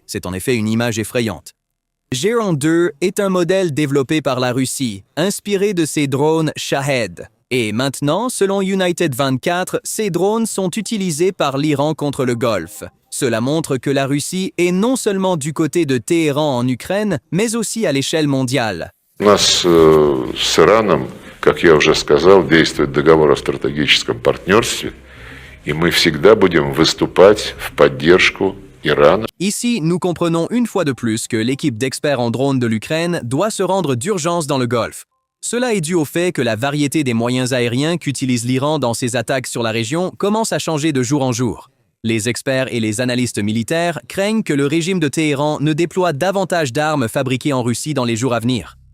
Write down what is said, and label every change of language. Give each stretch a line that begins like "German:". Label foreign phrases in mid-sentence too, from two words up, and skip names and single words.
French: C'est en effet une image effrayante. Geran 2 est un modèle développé par la Russie, inspiré de ces drones Shahed. Et maintenant, selon United 24, ces drones sont utilisés par l'Iran contre le Golfe. Cela montre que la Russie est non seulement du côté de Téhéran en Ukraine, mais aussi à l'échelle mondiale.
Russian: У нас с Ираном, как я уже сказал, действует договор о стратегическом партнерстве, и мы всегда будем выступать в поддержку Ирана.
French: Ici, nous comprenons une fois de plus que l'équipe d'experts en drones de l'Ukraine doit se rendre d'urgence dans le Golfe. Cela est dû au fait que la variété des moyens aériens qu'utilise l'Iran dans ses attaques sur la région commence à changer de jour en jour. Les experts et les analystes militaires craignent que le régime de Téhéran ne déploie davantage d'armes fabriquées en Russie dans les jours à venir.